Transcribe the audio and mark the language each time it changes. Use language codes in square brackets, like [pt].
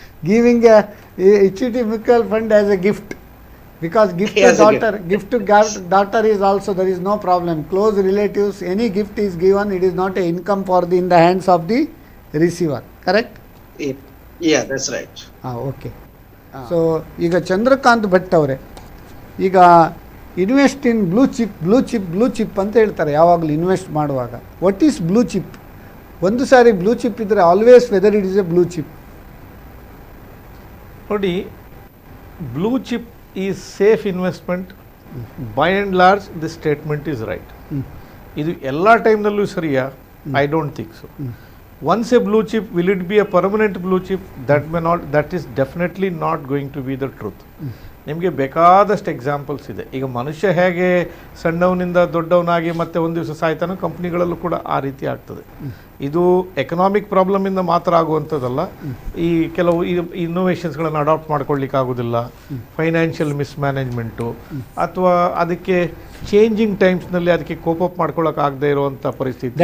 [en] Giving a equity mutual fund as a gift, because gift Yes, to daughter, gift to daughter is also, there is no problem. Close relatives, any gift is given, it is not a income for the in the hands of the receiver. Correct? Yeah, that's right. Okay. [kn] So ಈಗ ಚಂದ್ರಕಾಂತ್ ಭಟ್ ಅವರೇ, ಈಗ invest in blue chip ಅಂತ ಹೇಳ್ತಾರೆ ಯಾವಾಗಲೂ invest ಮಾಡುವಾಗ. [en] What is blue chip? [kn] ಒಂದು ಸಾರಿ blue chip ಇದ್ದರೆ [en] Always whether it is a blue chip. ನೋಡಿ, blue chip is safe investment. By and large this statement is right. [kn] ಇದು ಎಲ್ಲ ಟೈಮ್ನಲ್ಲೂ ಸರಿಯಾ? [en] I don't think so. Once a blue chip, will it be a permanent blue chip? That may not, that is definitely not going to be the truth. [kn] ನಿಮಗೆ ಬೇಕಾದಷ್ಟು examples ಇದೆ. ಈಗ ಮನುಷ್ಯ ಹೇಗೆ ಸಣ್ಣವನಿಂದ ದೊಡ್ಡವನಾಗಿ ಮತ್ತೆ ಒಂದು ದಿವಸ ಸಾಯ್ತಾನೋ, ಕಂಪ್ನಿಗಳಲ್ಲೂ ಕೂಡ ಆ ರೀತಿ ಆಗ್ತದೆ. ಇದು ಎಕನಾಮಿಕ್ ಪ್ರಾಬ್ಲಮಿಂದ ಮಾತ್ರ ಆಗುವಂಥದ್ದಲ್ಲ. ಈ ಕೆಲವು ಇನ್ನೋವೇಷನ್ಸ್ಗಳನ್ನು ಅಡಾಪ್ಟ್ ಮಾಡ್ಕೊಳ್ಳಿಕ್ಕೆ ಆಗೋದಿಲ್ಲ, ಫೈನಾನ್ಷಿಯಲ್ ಮಿಸ್ಮ್ಯಾನೇಜ್ಮೆಂಟು, ಅಥವಾ ಅದಕ್ಕೆ ಚೇಂಜಿಂಗ್ ಟೈಮ್ಸ್ನಲ್ಲಿ ಅದಕ್ಕೆ ಕೋಪ್ ಅಪ್ ಮಾಡ್ಕೊಳ್ಳೋಕೆ ಆಗದೆ ಇರುವಂಥ ಪರಿಸ್ಥಿತಿ.